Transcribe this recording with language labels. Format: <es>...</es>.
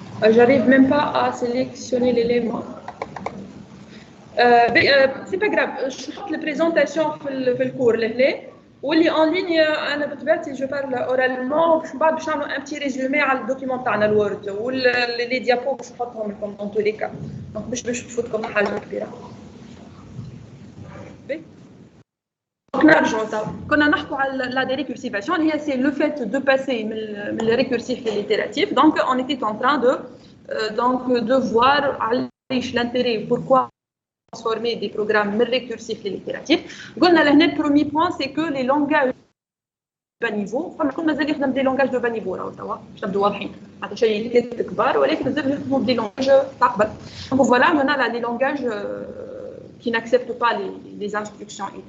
<fr>J'arrive même pas à sélectionner l'élément. C'est pas grave. Je fais la présentation</fr> <ar>في الكور لهنا واللي</ar> <fr>en ligne</fr> <ar>أنا بطبيعتي</ar> <fr>je parle oralement</fr> <ar>باش بعد باش نعمل</ar> <fr>un petit résumé</fr> <ar>على الدوكيمون تاعنا الوورد واللي ديابو باش نحطهم لكم</ar> <fr>dans tous les cas.</fr> <ar>Donc باش تفوتكم حاجة كبيرة. نرجعوا كنا نحكوا على لا</ar> <fr>dérécursivation</fr> <ar>هي</ar> <fr>c'est le fait de passer</fr> <ar>من</ar> <fr>le récursif à l'itératif. Donc on était en train de voir l'intérêt pourquoi transformer des programmes</fr> <ar>من</ar> <fr>récursif à l'itératif.</fr> <ar>قلنا لهنا</ar> <fr>le premier point c'est que les langages de bas niveau</fr> <ar>فما مازال يخدم</ar> <fr>des langages de bas niveau</fr> <ar>راهو توا باش نبداو واضحين معناتها شيء كبار ولكن مازال يخدموا</ar> <fr>des langages</fr> <ar>تاع قبل.</ar> <fr>Donc voilà maintenant des langages qui n'acceptent pas les instructions</fr>